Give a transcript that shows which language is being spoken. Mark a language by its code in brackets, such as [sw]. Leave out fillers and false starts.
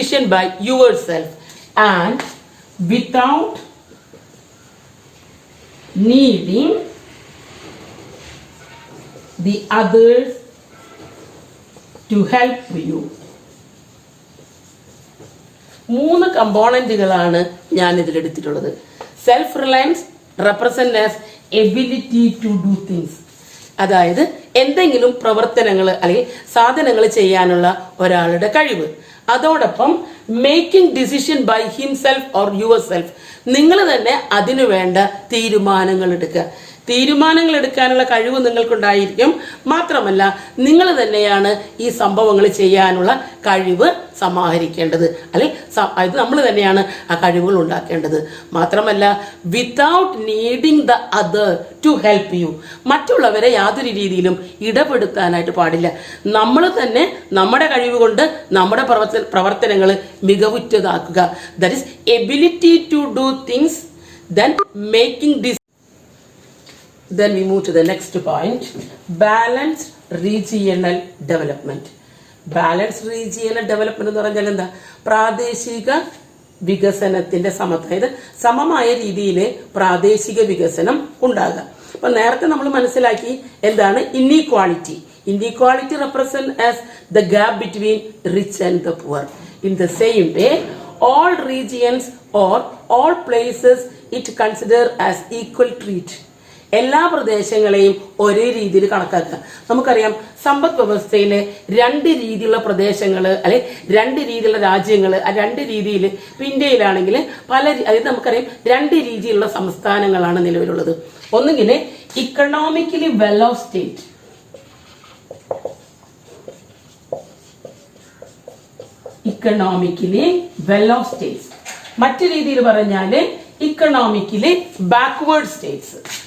[en] by yourself and without needing the others to help you. [ml] 3 കമ്പോണന്റുകളാണ് ഞാൻ ഇതിലെടുത്തിട്ടുള്ളത്. [en] self reliance represent as ability to do things, [ml] അതായത് എന്തെങ്കിലും പ്രവർത്തനങ്ങൾ അല്ലെങ്കിൽ സാധനങ്ങൾ ചെയ്യാനുള്ള ഒരാളുടെ കഴിവ്. അതോടൊപ്പം [en] making decision by himself or yourself, [ml] നിങ്ങൾ തന്നെ അതിനു വേണ്ട തീരുമാനങ്ങൾ എടുക്കുക. തീരുമാനങ്ങൾ എടുക്കാനുള്ള കഴിവ് നിങ്ങൾക്കുണ്ടായിരിക്കും. മാത്രമല്ല നിങ്ങൾ തന്നെയാണ് ഈ സംഭവങ്ങൾ ചെയ്യാനുള്ള കഴിവ് സമാഹരിക്കേണ്ടത്, അല്ലെങ്കിൽ നമ്മൾ തന്നെയാണ് ആ കഴിവുകൾ ഉണ്ടാക്കേണ്ടത്. മാത്രമല്ല [en] without needing the other to help you, [ml] മറ്റുള്ളവരെ യാതൊരു രീതിയിലും ഇടപെടുത്താനായിട്ട് പാടില്ല. നമ്മൾ തന്നെ നമ്മുടെ കഴിവ് കൊണ്ട് നമ്മുടെ പ്രവർത്തനങ്ങൾ മികവുറ്റതാക്കുക. [en] That is ability to do things, then making decision. Then we move to the next point, balanced regional development. [ml] Balanced regional development എന്ന് പറഞ്ഞാൽ എന്താ, പ്രാദേശിക വികസനത്തിന്റെ അതായത് സമമായ രീതിയിൽ പ്രാദേശിക വികസനം ഉണ്ടാകുക. അപ്പൊ നേരത്തെ നമ്മൾ മനസ്സിലാക്കി എന്താണ് ഇന്നീക്വാളിറ്റി. [en] Inequality represents as the gap between rich and the poor. In the same way, all regions or all places it considered as equal treat. [ml] എല്ലാ പ്രദേശങ്ങളെയും ഒരേ രീതിയിൽ കണക്കാക്കുക. നമുക്കറിയാം സമ്പദ് വ്യവസ്ഥയിലെ 2 രീതിയിലുള്ള പ്രദേശങ്ങൾ അല്ലെ 2 രീതിയിലുള്ള രാജ്യങ്ങൾ, 2 രീതിയിൽ ഇന്ത്യയിലാണെങ്കിൽ അതായത് നമുക്കറിയാം 2 രീതിയിലുള്ള സംസ്ഥാനങ്ങളാണ് നിലവിലുള്ളത്. ഒന്നുകിൽ economically well of state, economically well of States, മറ്റു രീതിയിൽ പറഞ്ഞാൽ ഇക്കണോമിക്കലി ബാക്ക്വേർഡ് സ്റ്റേറ്റ്സ്.